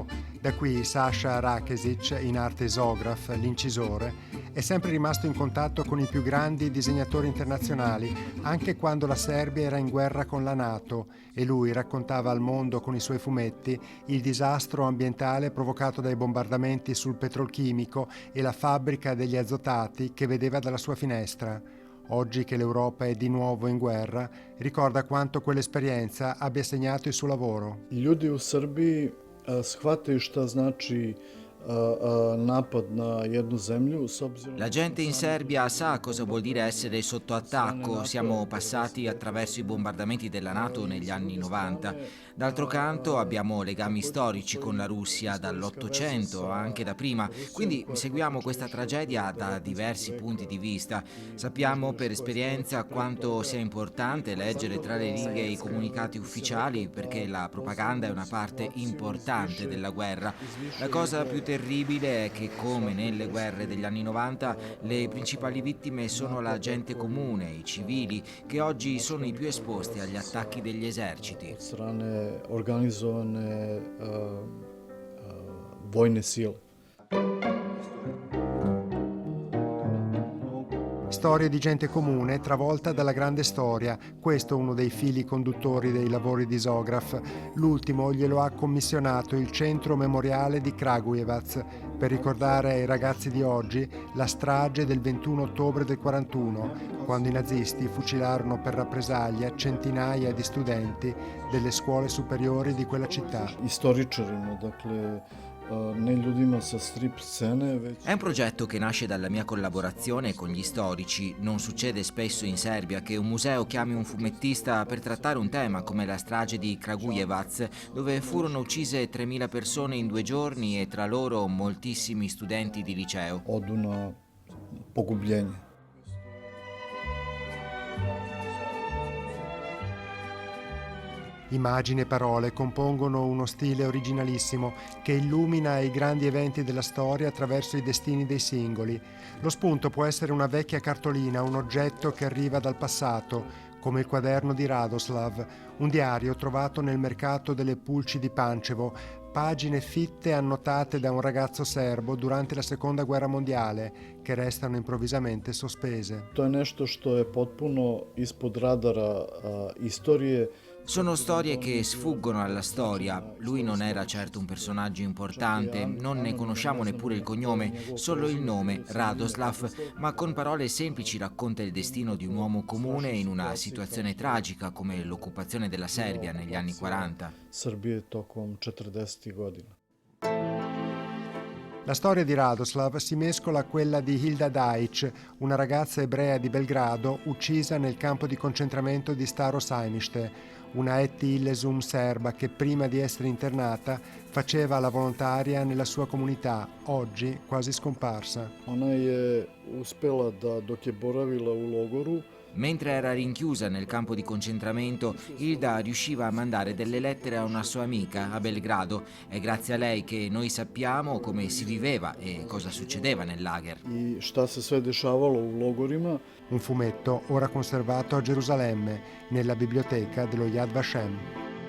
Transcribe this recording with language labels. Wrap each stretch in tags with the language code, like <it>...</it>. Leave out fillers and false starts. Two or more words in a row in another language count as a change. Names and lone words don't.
<it>Da qui Saša Rakešić, in arte isograf, l'incisore, è sempre rimasto in contatto con i più grandi disegnatori internazionali, anche quando la Serbia era in guerra con la NATO, e lui raccontava al mondo con i suoi fumetti il disastro ambientale provocato dai bombardamenti sul petrolchimico e la fabbrica degli azotati che vedeva dalla sua finestra. Oggi che l'Europa è di nuovo in guerra, ricorda quanto quell'esperienza abbia segnato il suo lavoro.</it> <sr>Ljudi u Srbiji shvataju šta znači napad na jednu zemlju.</sr> <it>La gente in Serbia sa cosa vuol dire essere sotto attacco. Siamo passati attraverso i bombardamenti della NATO negli anni 90. D'altro canto abbiamo legami storici con la Russia dall'800, anche da prima, quindi seguiamo questa tragedia da diversi punti di vista. Sappiamo per esperienza quanto sia importante leggere tra le righe i comunicati ufficiali, perché la propaganda è una parte importante della guerra. La cosa più terribile è che, come nelle guerre degli anni 90, le principali vittime sono la gente comune, i civili, che oggi sono i più esposti agli attacchi degli eserciti.</it> <sr>Organizovane vojne sile.</sr> <it>Storie di gente comune travolta dalla grande storia. Questo è uno dei fili conduttori dei lavori di Isograf. L'ultimo glielo ha commissionato il Centro Memoriale di Kragujevac per ricordare ai ragazzi di oggi la strage del 21 ottobre del 41, quando i nazisti fucilarono per rappresaglia centinaia di studenti delle scuole superiori di quella città.</it> <sr>Istoričarima, dakle, ne ljudima sa strip scene.</sr> <it>È un progetto che nasce dalla mia collaborazione con gli storici. Non succede spesso in Serbia che un museo chiami un fumettista per trattare un tema come la strage di Kragujevac, dove furono uccise 3.000 persone in 2 giorni e tra loro moltissimi studenti di liceo.</it> <sr>Odu na pogubljenje.</sr> <it>Immagini e parole compongono uno stile originalissimo che illumina i grandi eventi della storia attraverso i destini dei singoli. Lo spunto può essere una vecchia cartolina, un oggetto che arriva dal passato, come il quaderno di Radoslav, un diario trovato nel mercato delle pulci di Pančevo, pagine fitte annotate da un ragazzo serbo durante la Seconda Guerra Mondiale che restano improvvisamente sospese.</it> <sr>To je nešto što je potpuno ispod radara istorije.</sr> <it>Sono storie che sfuggono alla storia. Lui non era certo un personaggio importante, non ne conosciamo neppure il cognome, solo il nome, Radoslav, ma con parole semplici racconta il destino di un uomo comune in una situazione tragica come l'occupazione della Serbia negli anni 40.</it> <sr>Srbije tokom 40. godina.</sr> <it>La storia di Radoslav si mescola a quella di Hilda Daic, una ragazza ebrea di Belgrado uccisa nel campo di concentramento di Staro Sajmište, una et illesum serba che prima di essere internata faceva la volontaria nella sua comunità, oggi quasi scomparsa.</it> <sr>Ona je uspela da dok je boravila u logoru.</sr> <it>Mentre era rinchiusa nel campo di concentramento, Hilda riusciva a mandare delle lettere a una sua amica a Belgrado. È grazie a lei che noi sappiamo come si viveva e cosa succedeva nel lager.</it> <sr>I šta se sve dešavalo u logorima.</sr> <it>Un fumetto ora conservato a Gerusalemme, nella biblioteca dello Yad Vashem.</it>